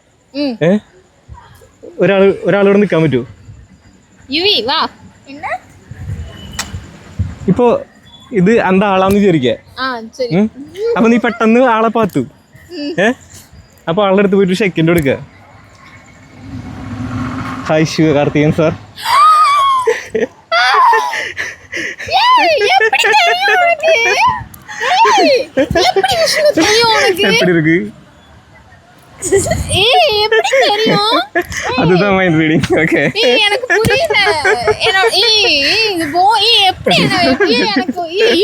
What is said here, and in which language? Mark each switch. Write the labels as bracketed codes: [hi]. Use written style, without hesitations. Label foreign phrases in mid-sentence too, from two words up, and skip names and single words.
[ml] ഒരാളോട് നിക്കാൻ പറ്റുമോ? ഇപ്പൊ ഇത് എന്താ ആളാന്ന് വിചാരിക്ക. അപ്പൊ നീ പെട്ടെന്ന് ആളെ പാത്തു. അപ്പൊ ആളുടെ അടുത്ത് പോയിട്ട് ഷെയ്ക്കിന്റെ കൊടുക്ക. [en] ഹായ് ശിവകാർത്തികൻ സാർ. [ta] எப்படி இருக்கு? அதுதான் [en] mind reading. [ta] ஓகே, எனக்கு புரியல.